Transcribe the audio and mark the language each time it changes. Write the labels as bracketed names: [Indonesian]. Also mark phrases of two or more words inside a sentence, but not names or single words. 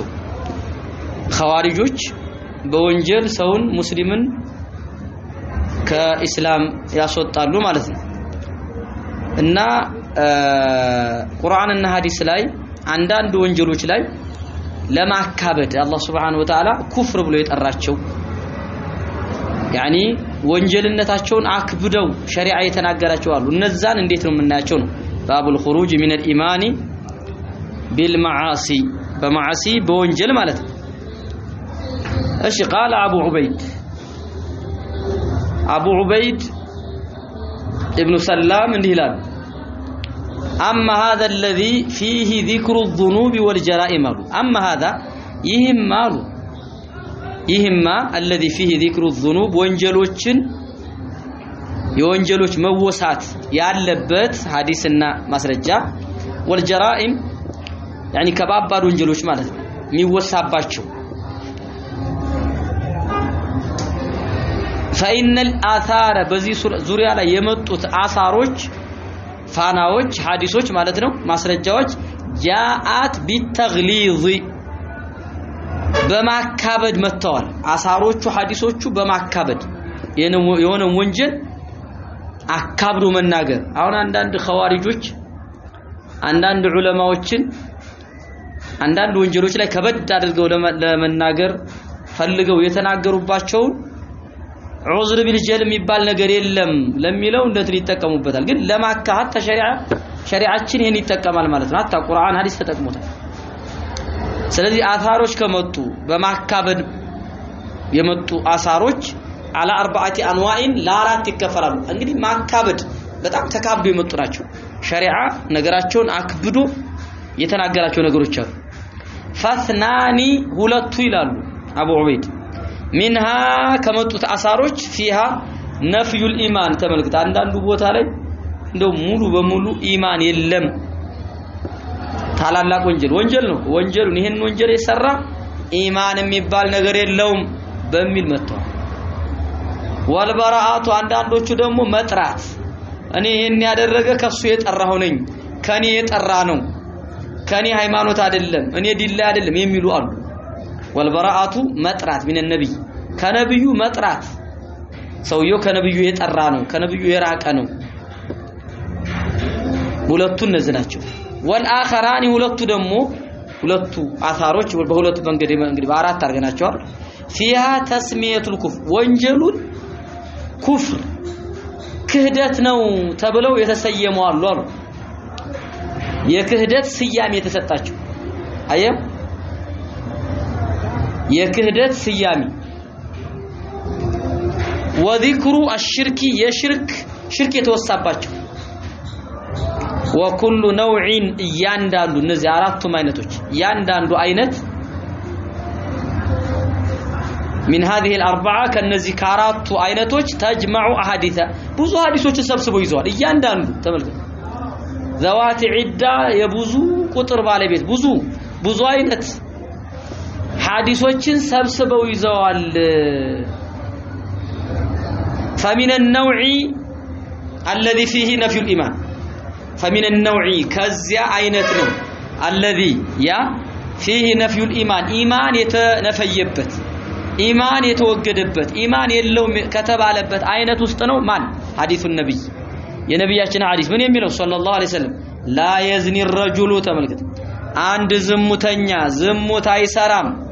[Amharic] ኸዋሪጆች በወንጀል ሰውን ሙስሊምን ከኢስላም ያስወጣሉ ማለት ነው። እና ቁርአንና ሐዲስ ላይ አንዳንድ ወንጀሎች ላይ ለማካበድ አላህ Subhanahu Wa Ta'ala ኩፍር ብሎ የጠራቸው ያኒ ወንጀልነታቸውን አክብደው ሸሪዓ የተናገራቸው አሉ። እነዛን እንዴት ነው የምናያቸው ነው? [Arabic] باب الخروج من الإيمان بالمعاصي بالمعاصي [Amharic] በወንጀል ማለት ነው። እሺ [Arabic] قال አቡ ዑበይድ ኢብኑ ሰላም [Amharic] እንዲህ ይላል [Arabic] اما هذا الذي فيه ذكر الذنوب والجرائم اما هذا [Amharic] ይህማ [Arabic] الذي فيه ذكر الذنوب [Amharic] ወንጀሎችን የወንጀሎች መወሳት ያለበት ሐዲስና ማስረጃ [Arabic] والجرائم يعني [Amharic] ከባባድ ወንጀሎች ማለት ነው የሚወሳባቸው [Arabic] فإن الآثار [Amharic] በዚህ ዙሪያ ላይ የመጡት አሳሮች ፋናዎች ሐዲሶች ማለት ነው ማስረጃዎች [Arabic] جاءت بالتغليظ [Amharic] በማካበድ መተዋል። አሳሮቹ ሐዲሶቹ በማካበድ የሆነ ወንጀል አካብዶ መናገር። አሁን አንዳንድ ኸዋሪጆች አንዳንድ ዑለማዎችን አንዳንድ ወንጀሎች ላይ ከበድ አድርገው ለመናገር ፈልገው የተናገሩባቸው [Arabic] العذر بالجهل [Amharic] የሚባል ነገር የለም ለሚለው እንደት ሊጠቀሙበታል። ግን ለማካሃት ሸሪዓችን ይሄን ይጠቀማል ማለት ነው። አታ ቁርአን ሐዲስ ተጠቅሞታል። ስለዚህ አሳሮች ከመጡ በማካበድ የመጡ አሳሮች [Arabic] على 4 انواع [Amharic] ለአራት ይከፈላሉ። እንግዲህ ማካበድ በጣም ተካብዶ የመጡ ናቸው። ሸሪዓ ነገራቸውን አክብዶ የተናገራቸው ነገሮች አሉ። ፈስናኒ ሁለቱ ይላሉ አቡ ዑበይድ منها ከመጡት አሳሮች [Arabic] فيها نفي الايمان [Amharic] ተመልክተ አንዳንዱ ቦታ ላይ እንደው ሙሉ በሙሉ ኢማን የለም ታላላቅ ወንጀል ነው። ወንጀሉን ይሄን ወንጀል የሰራ ኢማን የሚባል ነገር የለውም በሚል መጥቷል። ወልበራአቱ አንዳንዶቹ ደግሞ መጥራት እኔ ይሄን ያደረገ ከሱ የጠራው ነኝ ከኔ የጠራ ነው ከኔ ሃይማኖት አይደለም እኔ ዲላ አይደለም የሚሉ አሉ። ወልበራአቱ መጥራት ምን ነብይ ከነብዩ መጥራት ሰውየው ከነብዩ የጠራ ነው ከነብዩ የራቀ ነው። ሁለቱ እነዚህ ናቸው። والآخران ሁለቱ ደግሞ ሁለቱ አሳሮች በሁለቱ መንገድ እንግዲህ በአራት አርገናቸዋል። [Arabic] فيها تسميه الكفر [Amharic] ወንጀሉን ኩፍር ክህደት ነው ተብለው የተሰየሙ አሉ። የክህደት ስያሜ የተሰጣቸው አየው የክህደት ስያሜ [Arabic] وذكر الشرك [Amharic] ሽርክ የተወሳባቸው [Arabic] وكل نوع [Amharic] ያንዳንዱ እነዚህ አራቱም አይነቶች ያንዳንዱ አይነት [Arabic] من هذه الاربعه [Amharic] ከነዚህ ከአራቱ አይነቶች [Arabic] تجمع احاديث [Amharic] ብዙ ሐዲሶችን ሰብስበው ይዘዋል። ያንዳንዱ ተመልከቱ [Arabic] ذوات عده [Amharic] የብዙ ቁጥር ባለቤት ብዙ አይነት ሐዲሶችን ሰብስበው ይዘዋል። [Arabic] فمن النوع الذي فيه نفي الايمان فمن النوع كذا [Amharic] አይነት ነው [Arabic] الذي يا فيه نفي الايمان ايمان [Amharic] የተነፈየበት ኢማን የተወገደበት ኢማን የለውም ከተባለበት አይነት ውስጥ ነው ማን ሐዲሱ ነብይ የነብያችን ሐዲስ ምን የሚለው [Arabic] صلى الله عليه وسلم لا يزني الرجل [Amharic] ተመልከቱ አንድ ዝሙተኛ ዝሙት አይሰራም